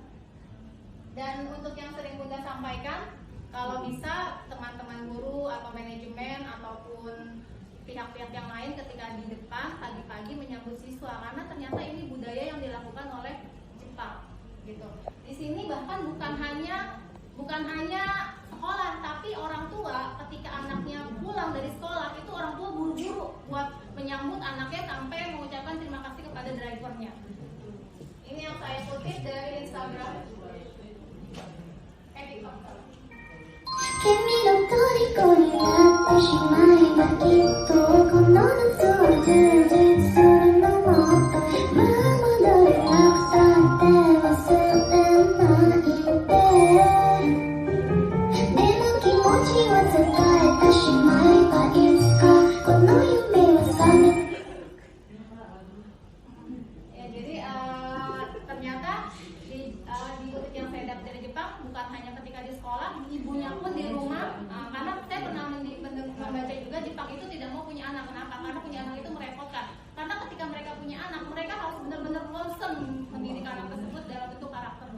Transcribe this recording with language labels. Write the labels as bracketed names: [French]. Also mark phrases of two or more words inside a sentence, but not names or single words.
[Indonesian] Dan untuk yang sering Bunda sampaikan, kalau bisa teman-teman guru atau manajemen ataupun pihak-pihak yang lain ketika di depan pagi-pagi menyambut siswa, karena ternyata ini budaya yang dilakukan oleh Jepang, gitu. Di sini bahkan bukan hanya sekolah, tapi orang tua ketika anaknya pulang dari sekolah itu orang tua buru-buru buat menyambut anaknya sampai mengucapkan terima kasih kepada drivernya. Ini yang saya kutip dari Instagram. [Japanese] 君の虜になってしまえばきっとこの夏は充実するのもっとまあ戻れなくたって忘れないででも気持ちは伝えてしまえばいつかこの夢は覚め [Indonesian] Ya, jadi ternyata di murid yang saya dapat dari Jepang bukan hanya ketika di sekolah, ibunya pun di rumah. Karena saya pernah membaca juga Jepang itu tidak mau punya anak. Kenapa? Karena punya anak itu merepotkan. Karena ketika mereka punya anak, mereka harus benar-benar concern mendidik anak tersebut dalam bentuk karakternya.